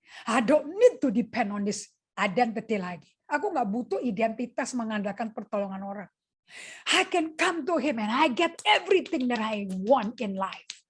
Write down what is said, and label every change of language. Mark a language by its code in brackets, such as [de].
[en] I don't need to depend on this identity [id] lagi. Aku nggak butuh identitas mengandalkan pertolongan orang. [en] I can come to him and I get everything that I want in life.